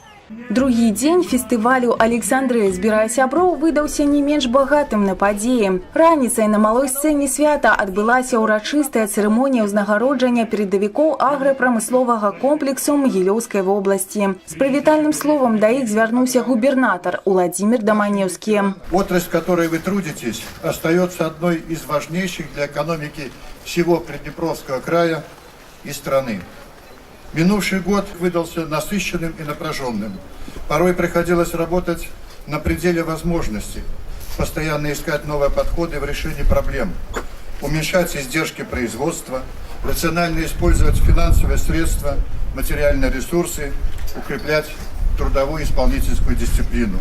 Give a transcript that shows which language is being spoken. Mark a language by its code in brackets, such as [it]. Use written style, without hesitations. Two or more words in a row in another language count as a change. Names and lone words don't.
[be] Другі дзень фестывалю «Александрыя збірае сяброў» выдаўся не менш багатым на падзеі. Раніцай на малой сцэне свята адбылася ўрачыстая цырымонія ўзнагароджання перадавікоў аграпрамысловага комплексу Магілёўскай вобласці. З прывітальным словам да іх звярнуўся губернатар Уладзімир Даманеўскі. [ru] Отрасль, в которой вы трудитесь, остается одной из важнейших для экономики всего Приднепровского края и страны. Минувший год выдался насыщенным и напряженным. Порой приходилось работать на пределе возможностей, постоянно искать новые подходы в решении проблем, уменьшать издержки производства, рационально использовать финансовые средства, материальные ресурсы, укреплять трудовую и исполнительскую дисциплину.